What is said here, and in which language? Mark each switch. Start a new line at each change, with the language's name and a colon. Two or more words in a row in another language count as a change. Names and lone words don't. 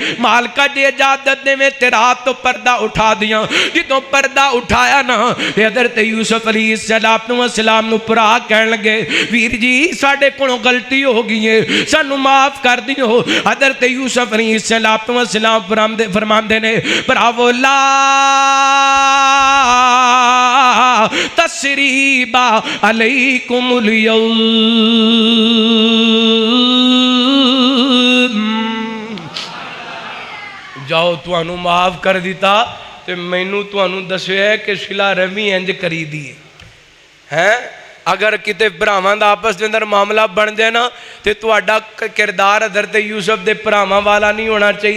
Punjabi: ਮਾਲਕਾ ਜੀ ਇਜਾਜ਼ਤ ਦੇਵੇ ਤੇ ਰਾਤ ਤੋਂ ਪਰਦਾ ਉਠਾ ਦਿੱਤਾ। ਜਦੋਂ ਪਰਦਾ ਉਠਾਇਆ ਨਾ ਹਜ਼ਰਤ ਯੂਸੁਫ਼ ਅਲੈਹਿੱਸਲਾਮ ਨੂ ਭਰਾ ਕਹਿਣ ਲੱਗੇ ਵੀਰ ਜੀ ਸਾਡੇ ਕੋਲੋਂ ਗ਼ਲਤੀ ਹੋ ਗਈ ਹੈ, ਸਾਨੂ ਮਾਫ਼ ਕਰ ਦਿਓ। ਹਜ਼ਰਤ ਯੂਸੁਫ਼ ਅਲੈਹਿੱਸਲਾਮ ਫ਼ਰਮਾਂਦੇ ਨੇ ਭਰਾਵੋ
Arabic: لا تثريب عليكم اليوم,
Punjabi: ਜਾਓ ਤੁਹਾਨੂ ਮਾਫ਼ ਕਰ ਦਿੱਤਾ ਤੇ ਮੈਨੂ ਤੁਹਾਨੂ ਦੱਸਿਆ ਕਿ ਸਿਲਾ ਰਹਿਮੀ ਇੰਜ ਕਰੀ ਦੀ ਹੈ। ਅਗਰ ਕਿਤੇ ਭਰਾਵਾਂ ਦਾ ਆਪਸ ਦੇ ਅੰਦਰ ਮਾਮਲਾ ਬਣ ਜਾਏ ਨਾ ਤੇ ਤੁਹਾਡਾ ਕਿਰਦਾਰ ਹਜ਼ਰਤ ਯੂਸੁਫ਼ ਦੇ ਭਰਾਵਾਂ ਵਾਲਾ ਨਹੀਂ ਹੋਣਾ ਚਾਹੀਦਾ।